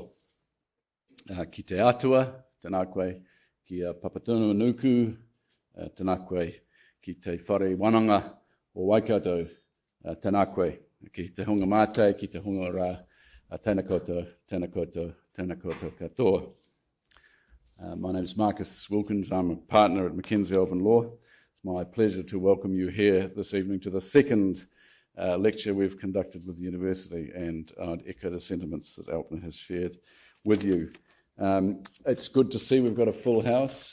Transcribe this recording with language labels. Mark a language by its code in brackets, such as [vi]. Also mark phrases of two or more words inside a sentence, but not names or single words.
[mi] Ki te atua, tēnā koe ki Papatunu Nuku, tēnā koe ki te whare wananga o Waikato, tēnā koe ki te hunga mātai, ki te hunga rā, tēnā koutou, tēnā koutou, tēnā koutou katoa. [en] My name is Marcus Wilkins. I'm a partner at Mackenzie Elvin Law. It's my pleasure to welcome you here this evening to the second lecture we've conducted with the university, and I'd echo the sentiments that Elvin has shared with you. It's good to see we've got a full house.